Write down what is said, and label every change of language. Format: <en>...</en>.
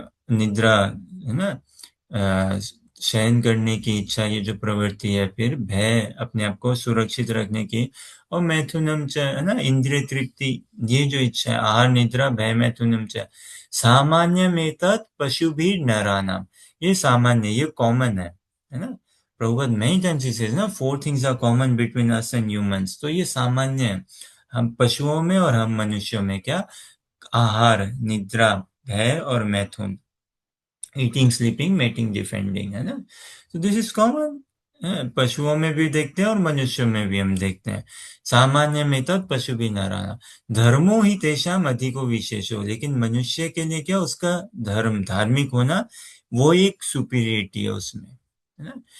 <hi>निद्रा, है ना, शयन करने की इच्छा, ये जो प्रवृत्ति है, फिर भय अपने आप को सुरक्षित रखने की, और मैथुनम च, है ना, इंद्रिय तृप्ति, ये जो इच्छा है,</hi> <sa>आहार निद्रा भय मैथुनम च सामान्य में तत् पशु भी नरानाम,</sa> <hi>ये सामान्य, ये कॉमन है ना।</hi> <en>Prabhupada many times he says ना, 4 things are common between us and humans,</en> <hi>तो ये सामान्य है। हम पशुओं में और हम मनुष्यों में क्या, आहार, निद्रा, भय और मैथुन,</hi> <en>eating, sleeping, mating, defending,</en> <hi>है ना। तो</hi> <en>this is common,</en> <hi>पशुओं में भी देखते हैं और मनुष्यों में भी हम देखते हैं।</hi> <sa>सामान्य में तत् पशु भी नारायण, धर्मो ही तेषाम अधिको विशेषो,</sa> <hi>लेकिन मनुष्य के लिए क्या, उसका धर्म, धार्मिक होना, वो एक सुपीरियरिटी है उसमें, है ना।</hi>